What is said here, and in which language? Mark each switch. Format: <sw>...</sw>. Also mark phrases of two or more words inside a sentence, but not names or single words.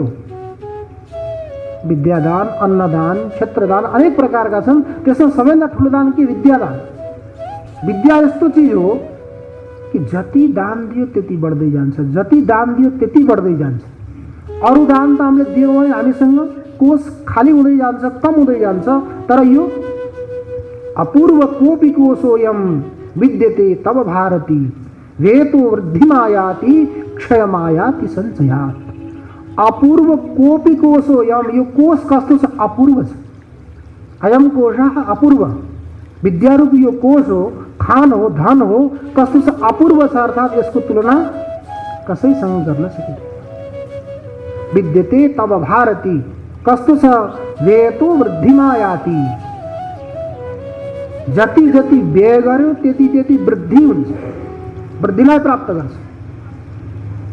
<ne>विद्यादान, अन्नदान, क्षेत्रदान, अनेक प्रकारका छन्। त्यसमा सबैभन्दा ठुलो दान के? विद्यादान। विद्या यस्तो चिज हो कि जति दान दियो त्यति बढ्दै जान्छ, जति दान दियो त्यति बढ्दै जान्छ। अरू दान त हामीले दियौँ भने हामीसँग कोष खाली हुँदै जान्छ, कम हुँदै जान्छ। तर यो</ne> <sa>अपूर्व कोपी कोशोयम विद्यते तब भारती वेतो वृद्धिमायाति क्षयमायाति सञ्चयात्। अपूर्व कोपी कोशोयम,</sa> <ne>यो कोष कस्तो छ? अपूर्व छ।</ne> <sa>अयम कोशः अपूर्व,</sa> <ne>विद्यारूपी यो कोष हो, खान हो, धन हो, कस्तो छ? अपूर्व छ। अर्थात् यसको तुलना कसैसँग गर्न सकिँदैन।</ne> <sa>विद्यते तब भारती,</sa> <ne>कस्तो छ?</ne> <sa>व्ययतो वृद्धिमायाति,</sa> <ne>जति जति व्यय गर्यो त्यति त्यति वृद्धि हुन्छ, वृद्धिलाई प्राप्त गर्छ।</ne>